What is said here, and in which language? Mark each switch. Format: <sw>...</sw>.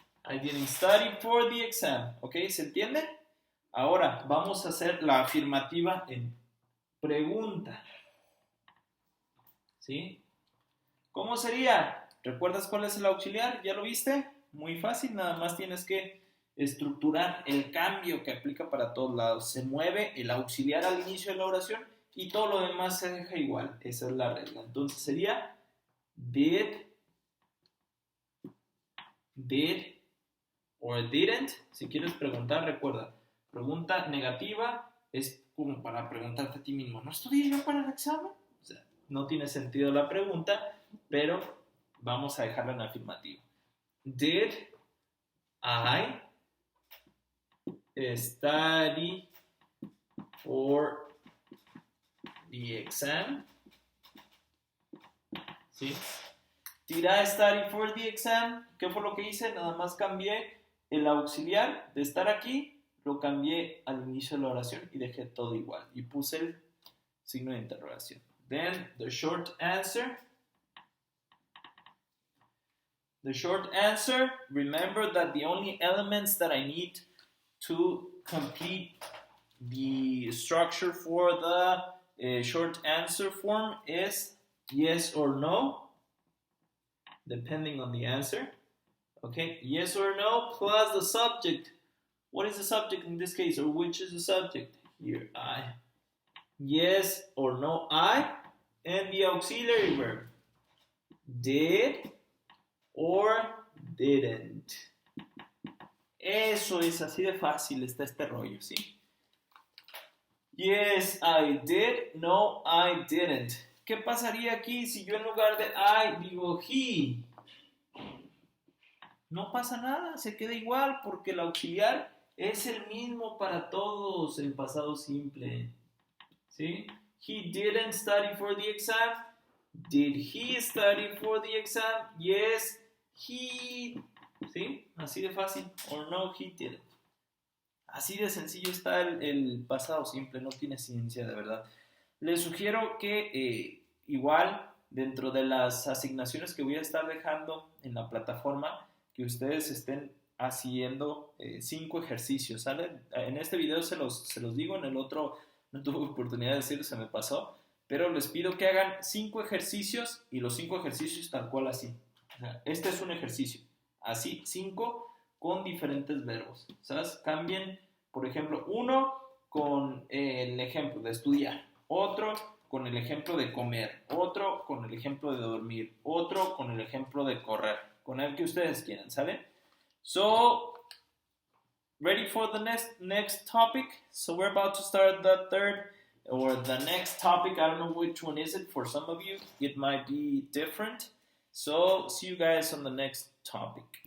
<en>I didn't study for the exam.</en> <es>¿Ok? ¿Se entiende? Ahora vamos a hacer la afirmativa en pregunta. ¿Sí? ¿Cómo sería? ¿Recuerdas cuál es el auxiliar? ¿Ya lo viste? Muy fácil, nada más tienes que estructurar el cambio que aplica para todos lados. Se mueve el auxiliar al inicio de la oración y todo lo demás se deja igual. Esa es la regla. Entonces sería did or didn't. Si quieres preguntar, recuerda, pregunta negativa es como para preguntarte a ti mismo, ¿no estudié yo para el examen? O sea, no tiene sentido la pregunta, pero vamos a dejarla en afirmativo.</es> <en>Did I study for the exam?</en> <es>¿Sí?</es> <en>Did I study for the exam?</en> <es>¿Qué fue lo que hice? Nada más cambié el auxiliar de estar aquí, lo cambié al inicio de la oración y dejé todo igual. Y puse el signo de interrogación.</es> <en>Then the short answer The short answer, remember that the only elements that I need to complete the structure for the short answer form is yes or no, depending on the answer. Okay, yes or no plus the subject. What is the subject in this case, or which is the subject? Here, I. Yes or no, I. And the auxiliary verb. Did or didn't.</en> <es>Eso es, así de fácil está este rollo, ¿sí?</es> <en>Yes, I did. No, I didn't.</en> <es>¿Qué pasaría aquí si yo en lugar de I digo he? No pasa nada, se queda igual porque el auxiliar es el mismo para todos en pasado simple. ¿Sí?</es> <en>He didn't study for the exam. Did he study for the exam? Yes, he.</en> <es>¿Sí? Así de fácil.</es> <en>Or no, he didn't.</en> <es>Así de sencillo está el pasado simple, no tiene ciencia de verdad. Les sugiero que igual dentro de las asignaciones que voy a estar dejando en la plataforma, que ustedes estén haciendo 5 ejercicios, ¿sale? En este video se los digo, en el otro no tuve oportunidad de decirlo, se me pasó, pero les pido que hagan 5 ejercicios y los 5 ejercicios tal cual así. O sea, este es un ejercicio, así 5 con diferentes verbos, ¿sabes? Cambien, por ejemplo, uno con el ejemplo de estudiar, otro con el ejemplo de comer, otro con el ejemplo de dormir, otro con el ejemplo de correr, con el que ustedes quieran, ¿sale?</es> <en>So, ready for the next topic? So we're about to start the third or the next topic. I don't know which one is it for some of you. It might be different. So, see you guys on the next topic.</en>